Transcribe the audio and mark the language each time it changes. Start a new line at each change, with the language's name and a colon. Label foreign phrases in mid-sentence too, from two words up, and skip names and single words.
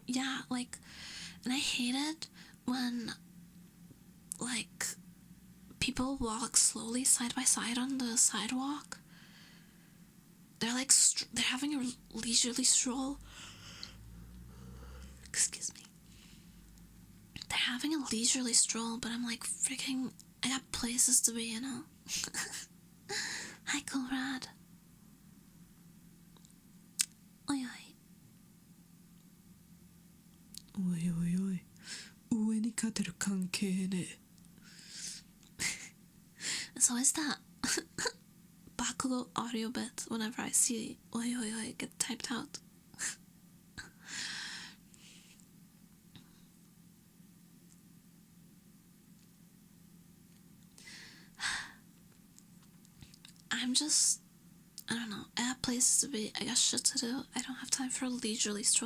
English: Yeah, like, and I hate it when, like, people walk slowly side by side on the sidewalk. They're like, they're having a leisurely stroll. Excuse me. They're having a leisurely stroll, but I'm like, freaking, I got places to be, you know? Hi, Colrad. Oi, oi. Oi, oi, oi. 上に勝てる関係ね。 It's always that bakugo audio bit whenever I see oi, oi, oi get typed out. I don't know, I have places to be, I got shit to do, I don't have time for a leisurely stroll.